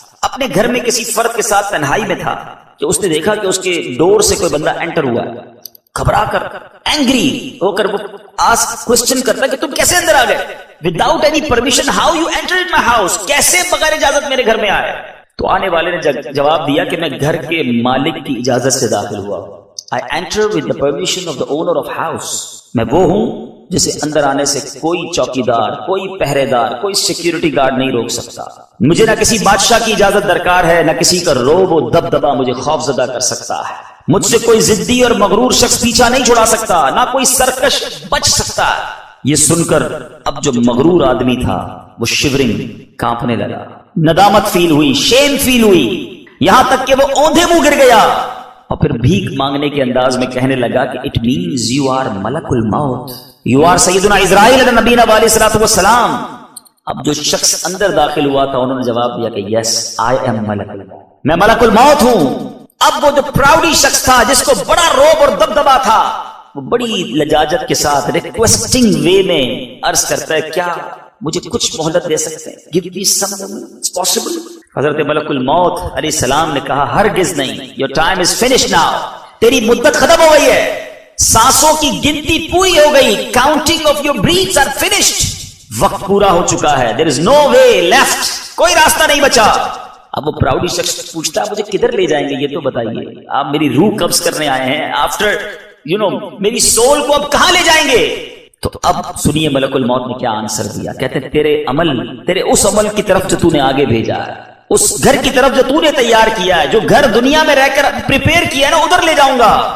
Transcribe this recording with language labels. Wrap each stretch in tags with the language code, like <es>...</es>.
<ur>اپنے گھر میں کسی فرد کے ساتھ تنہائی میں تھا کہ اس نے دیکھا کہ اس کے ڈور سے کوئی بندہ انٹر ہوا ہے. گھبرا کر، اینگری ہو کر وہ کوسچن کرتا کہ تم کیسے اندر آ گئے؟</ur> <en>without any permission, how you entered my house,</en> <ur>کیسے بغیر اجازت میرے گھر میں آئے؟ تو آنے والے نے جواب دیا کہ میں گھر کے مالک کی اجازت سے داخل ہوا.</ur> <en>I enter with the permission of the owner of house.</en> <ur>میں وہ ہوں جسے اندر آنے سے کوئی چوکیدار، کوئی پہرے دار، کوئی سیکیورٹی گارڈ نہیں روک سکتا. مجھے نہ کسی بادشاہ کی اجازت درکار ہے، نہ کسی کا روب و دبدبا مجھے خوف زدہ کر سکتا ہے. مجھ سے کوئی ضدی اور مغرور شخص پیچھا نہیں چھڑا سکتا، نہ کوئی سرکش بچ سکتا. یہ سن کر اب جو مغرور آدمی تھا وہ شیورنگ، کانپنے لگا. ندامت فیل ہوئی، شیم فیل ہوئی، یہاں تک کہ وہ اوندھے منہ گر گیا اور پھر بھیک مانگنے کے انداز میں کہنے لگا کہ</ur> <en>it means you are ملک الموت، you are</en> <ur>سیدنا اسرائیل علیہ نبینا علیہ الصلوۃ والسلام. اب جو شخص اندر داخل ہوا تھا انہوں نے جواب دیا کہ</ur> <en>yes I am ملک الموت،</en> <ur>میں ملک الموت ہوں. اب وہ جو پراؤڈی شخص تھا جس کو بڑا روب اور دبدبا تھا، وہ بڑی لجاجت کے ساتھ ریکویسٹنگ وے میں عرض کرتا ہے کیا مجھے کچھ مہلت دے سکتے ہیں؟</ur> <en>Give me some moment. It's possible.</en> <ur>حضرت ملک الموت علیہ السلام نے کہا ہرگز نہیں.</ur> <en>Your time is finished now.</en> <ur>تیری مدت ختم ہو گئی ہے، سانسوں کی گنتی پوری ہو گئی.</ur> <en>Counting of your breaths are finished.</en> <ur>وقت پورا ہو چکا ہے.</ur> <en>There is no way left.</en> <ur>کوئی راستہ نہیں بچا. اب وہ پراؤڈی شخص پوچھتا مجھے کدھر لے جائیں گے یہ تو بتائیے. آپ میری روح قبض کرنے آئے ہیں، آفٹر میری سول کو اب کہاں لے جائیں گے؟ تو اب سنیے ملک الموت نے کیا آنسر دیا. کہتے ہیں تیرے اس عمل کی طرف جو تو نے آگے بھیجا ہے، اس گھر کی طرف جو تو نے تیار کیا ہے، جو گھر دنیا میں رہ کر پریپیئر کیا ہے نا، ادھر لے جاؤں گا.</ur>